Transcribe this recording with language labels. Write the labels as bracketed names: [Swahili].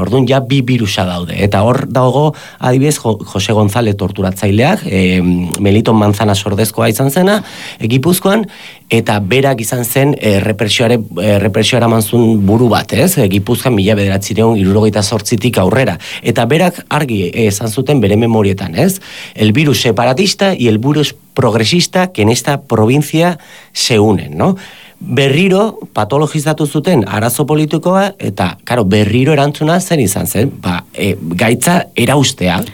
[Basque] Orduan ja bi virusa daude eta hor dago adibidez Jose González torturatzaileak, Meliton Manzana sordezkoa izan zena Gipuzkoan, eta berak izan zen errepresioare amantzun buru bat, ez? Gipuzkoan 1968tik aurrera. Eta berak argi esan zuten bere memorietan, ez? [Spanish] El virus separatista y el virus progresista que en esta provincia se unen, no? [Basque] Berriro patologizatu zuten arazo politikoa eta claro, berriro erantzuna zen izan zen, ba, gaitza eraustea.